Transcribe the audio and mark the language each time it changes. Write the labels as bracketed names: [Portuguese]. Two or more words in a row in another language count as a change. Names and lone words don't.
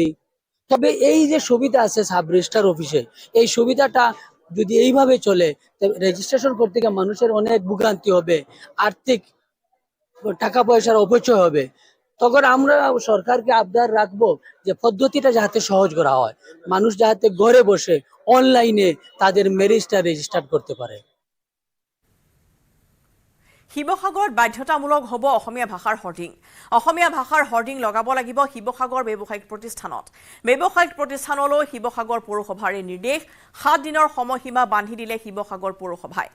[Bangla] তবে এই যে সুবিধা আছে সাব রেজিস্টার অফিসে, এই সুবিধাটা যদি এইভাবে চলে রেজিস্ট্রেশন করতে গিয়ে মানুষের অনেক ভোগান্তি হবে, আর্থিক টাকা পয়সার অপচয় হবে। তখন আমরা সরকারকে আবদার রাখবো যে পদ্ধতিটা যাতে সহজ করা হয়, মানুষ যাতে ঘরে বসে অনলাইনে তাদের ম্যারেজটা রেজিস্টার করতে পারে। [Assamese] শিৱসাগৰত বাধ্যতামূলক হ'ব অসমীয়া ভাষাৰ হৰ্ডিং। অসমীয়া ভাষাৰ হৰ্ডিং লগাব লাগিব শিৱসাগৰ ব্যৱসায়িক প্ৰতিষ্ঠানত। ব্যৱসায়িক প্ৰতিষ্ঠানলৈ শিৱসাগৰ পৌৰসভাৰ নিৰ্দেশ। 7 দিনৰ সময়সীমা বান্ধি দিলে শিৱসাগৰ পৌৰসভাই।